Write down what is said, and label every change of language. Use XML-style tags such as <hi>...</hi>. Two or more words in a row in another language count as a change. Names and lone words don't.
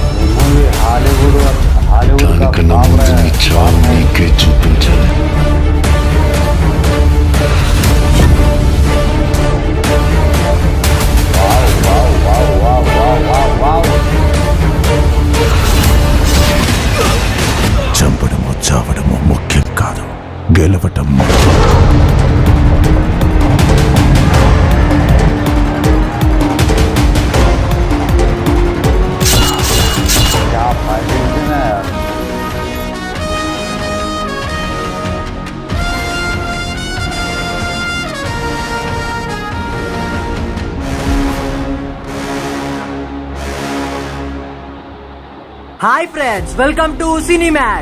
<hi>हॉलीवुड का</hi> <te>దానికన్నా ముందు నీ చావు నీకే చూపించాలి. చంపడము చావడము ముఖ్యం కాదు, గెలవటం ముఖ్యం.</te> <hi>क्या फाइटिंग थी ना यार।</hi> <en>Hi friends, welcome to</en> <te>సినిమాట్.</te>